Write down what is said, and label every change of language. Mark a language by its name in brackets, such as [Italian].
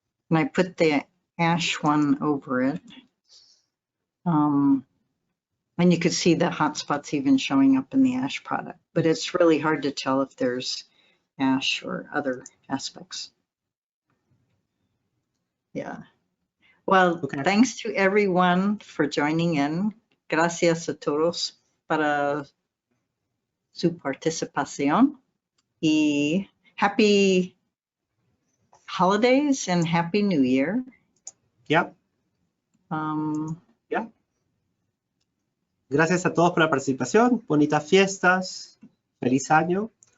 [English] And I put the ash one over it. And you could see the hotspots even showing up in the ash product, but it's really hard to tell if there's ash or other aspects. Yeah. Well, okay. Thanks to everyone for joining in. [Spanish] Gracias a todos para su participación. [English] Y happy holidays and happy New Year. Yeah. Yeah. [Spanish] Gracias a todos por la participación. Bonitas fiestas. Feliz año.